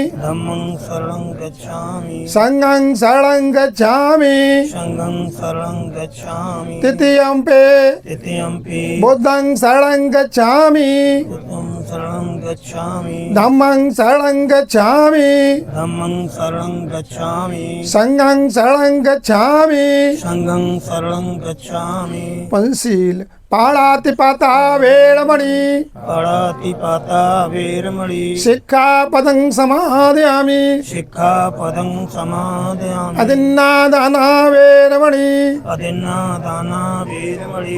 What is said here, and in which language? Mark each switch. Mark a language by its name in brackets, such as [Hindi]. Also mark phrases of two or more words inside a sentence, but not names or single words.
[Pali] संघं शरणं गच्छामि तृतीयंपि बुद्धं शरणं गच्छामि धम्मं शरणं गच्छामि संघं शरणं गच्छामि। पंचशील पाणातिपाता वेरमणि पाणातिपाता वेरमणि शिक्षापदं समादयामि शिक्षापदं समादयामि अदिन्नादाना वेरमणि अदिन्नादाना वेरमणि